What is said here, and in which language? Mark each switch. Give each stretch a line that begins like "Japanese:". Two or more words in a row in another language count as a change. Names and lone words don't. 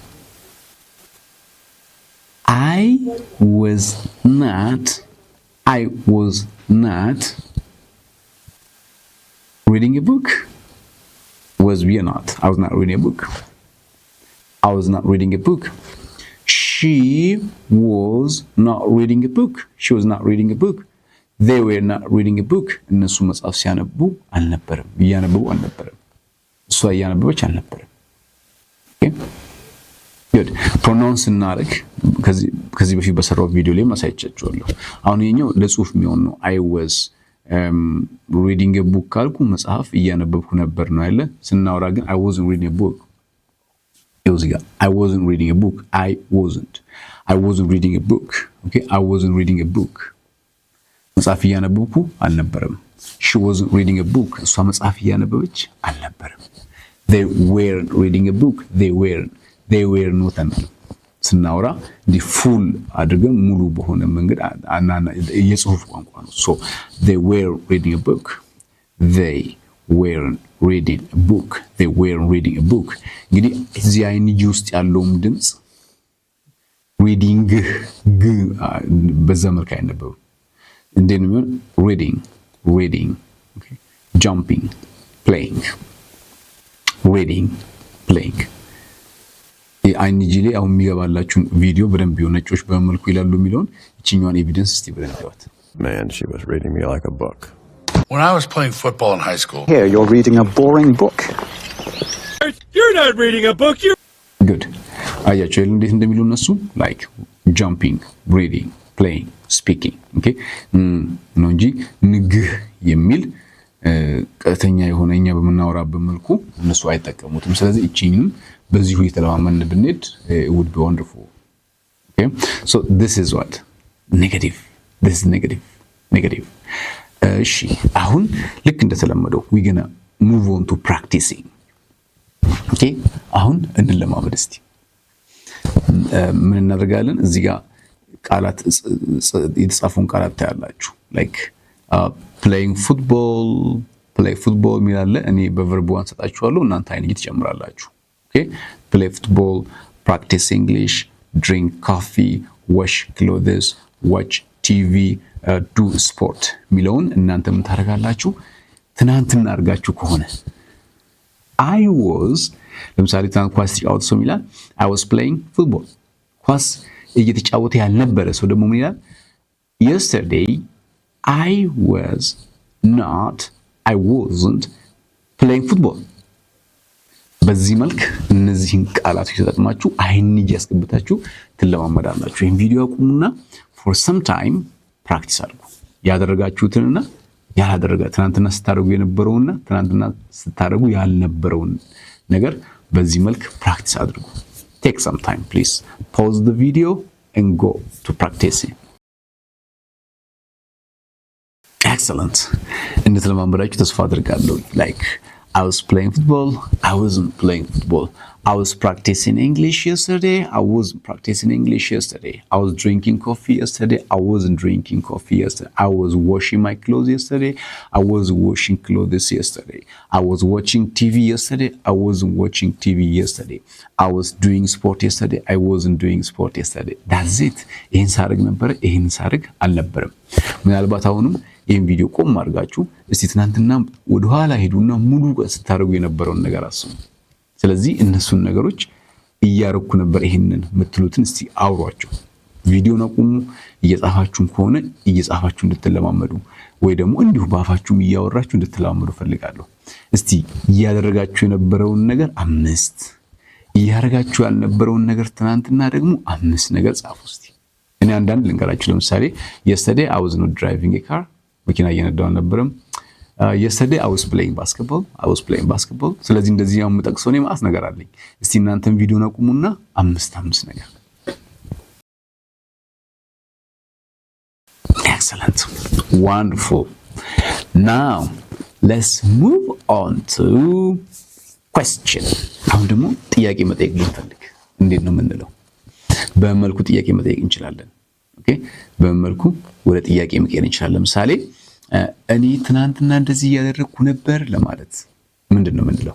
English: I was not reading a book was we or not I was not reading a book she was not reading a book they were not reading a book
Amharic: እነሱ መጽሐፍ ሲያነቡ አልነበረም እያነበቡ አልነበረም እሷ እያነበበች አልነበረም
English: okay good pronounce
Amharic: እናረግ ከዚህ በፊት በሰራው ቪዲዮ ላይ ማሳየቻችኋለሁ አሁን የኛው ለጽሁፍ የሚሆን ነው
English: I was reading a book
Amharic: ካልኩ መጽሐፍ እያነበብኩ ነበር ነው አይደል ስናወራ ግን
English: I wasn't reading a book I wasn't reading a book okay I wasn't reading a book
Amharic: መጽሐፍ እያነበብኩ አልነበረም
English: she wasn't reading a book እሷ
Amharic: መጽሐፍ እያነበበች አልነበረም
English: they weren't reading a book they were not ስናወራ the full
Amharic: አድርገን ሙሉ በሆነ መንገድ የጽሁፍ ቋንቋ ነው
English: so they were reading a book they weren't reading a book
Amharic: እንግዲህ እዚህ ing ውስጥ ያለው ድምጽ reading በዛ መልኩ አይነበብም እንዴት ነው የሚሆን?
English: reading okay jumping playing reading playing
Amharic: አይንጂ ላይ አሁን የሚገባላችሁ ቪዲዮ በደንብ ይሆን ነጮች በመልኩ ይላሉ የሚለውን እቺኛዋን ኤቪደንስ እስቲ ብለን እንተዋት።
English: Man, she was reading me like a book. When I was playing football in high school. Here, you're reading a boring book. You're not reading a book. You're good.
Amharic: አያችሁ እንዴት እንደሚሉ እነሱ
English: like jumping, reading, playing, speaking okay
Amharic: ነው እንጂ ንግህ የሚል ቀጥተኛ የሆነ እኛ በመናወራበት መልኩ እነሱ አይጠቀሙትም። ስለዚህ እቺንም በዚሁ የተለማመን ብንሄድ
English: it would be wonderful. Okay, so this is what negative. This is negative.
Amharic: እሺ አሁን ልክ እንደተለመደው
English: we gonna move on to practicing.
Amharic: Okay, አሁን እንለማመድ እስቲ። ምን እናደርጋለን? እዚህ ጋር ቃላት የተጻፉን ቃላት ታያላችሁ።
English: like playing football, play football
Amharic: የሚላለ እኔ በቨርብ ዋን ሰጣችኋለሁ እናንተ አይንጂ ትጨምራላችሁ።
English: okay, play football, practice English, drink coffee, wash clothes, watch TV, do sport
Amharic: ሚለውን እናንተ ምን ታደርጋላችሁ? ትናንትና አድርጋችሁ ከሆነ
English: I was
Amharic: ለምሳሌ ትናንት ኳስ ተጫወተ ሰው ይላል
English: I was playing football።
Amharic: ኳስ እየተጫወተ ያልነበረ ሰው ደግሞ ምን ይላል?
English: Yesterday I wasn't playing football።
Amharic: በዚህ መልክ እነዚህን ቃላቶች ተጠቅማችሁ አይንጂ ያስገብታችሁ ትለማመዳላችሁ። ይሄን ቪዲዮ አቁሙና
English: for some time practice
Amharic: አድርጉ። ያደረጋችሁትንና ያላደረጋ ትናንትና ስታደርጉ የነበረውና ትናንትና ስታደርጉ ያልነበረውን ነገር በዚህ መልክ ፕራክቲስ አድርጉ።
English: take some time please. Pause the video and go to practicing. Excellent.
Amharic: እንደተለማመዳችሁ ተስፋ አድርጋለሁ።
English: like I was playing football. I wasn't playing football. I was practicing English yesterday. I wasn't practicing English yesterday. I was drinking coffee yesterday. I wasn't drinking coffee yesterday. I was washing my clothes yesterday. I was washing clothes yesterday. I was watching TV yesterday. I wasn't watching TV yesterday. I was doing sport yesterday. I wasn't doing sport yesterday. That's it.
Amharic: ይሄን ሳርግ ነበር፣ ይሄን ሳርግ አልነበረም። ምናልባት አሁንም ይሄን ቪዲዮ ቆም አድርጋችሁ እስቲ ትናንትና ወደ ኋላ ሄዱና ሙሉ ስታደርጉ የነበረውን ነገር አስቡ። ስለዚህ እነሱን ነገሮች እያረኩ ነበር ይሄንን የምትሉትን እስቲ አውሯቸው። ቪዲዮን አቁሙ። እየጻፋችሁም ከሆነ እየጻፋችሁ እንድትለማመዱ ወይ ደግሞ እንዲሁ ባፋችሁም እያወራችሁ እንድትለማመዱ ፈልጋለሁ። እስቲ እያደረጋችሁ የነበረውን ነገር 5፣ እያደረጋችሁ ያልነበረውን ነገር ትናንትና ደግሞ 5 ነገር ጻፉ እስቲ። እኔ አንዳንድ ልንገራችሁ። ለምሳሌ
English: yesterday I was not driving a car
Amharic: መኪና እየነዳሁ አልነበረም።
English: yesterday I was playing basketball።
Amharic: ስለዚህ እንደዚህ ያው የምጠቅሰው እኔ ማለት ነገር አለኝ። እስቲ እናንተም ቪዲዮን አቁሙና 5 ነገር። Excellent.
English: Wonderful. Now let's move on to question.
Amharic: አሁን ደግሞ ጥያቄ መጠየቅ ብንፈልግ እንዴት ነው የምንለው? በመልኩ ጥያቄ መጠየቅ እንችላለን። ኦኬ፣ በመልኩ ወደ ጥያቄ መቀየር እንችላለን። ለምሳሌ እኔ ትናንትና እንደዚህ ያደረኩ ነበር ለማለት ምንድነው የምንለው?